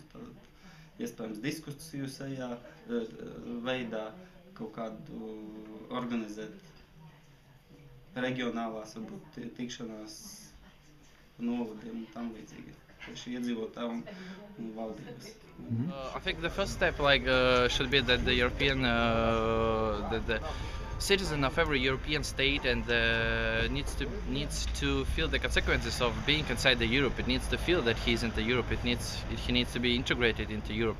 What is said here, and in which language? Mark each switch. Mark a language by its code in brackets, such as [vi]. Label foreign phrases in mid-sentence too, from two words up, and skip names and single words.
[lv] Tad iespējams diskusiju veidā kaut kādu organizēt reģionālās, varbūt tikšanās novadiem un tam līdzīgi. tieši iedzīvotājiem un valdības. [en] I think the first step should be that the European that the citizen of every European state and needs to feel the consequences of being inside the Europe. It needs to feel that he's into Europe. He needs to be integrated into Europe.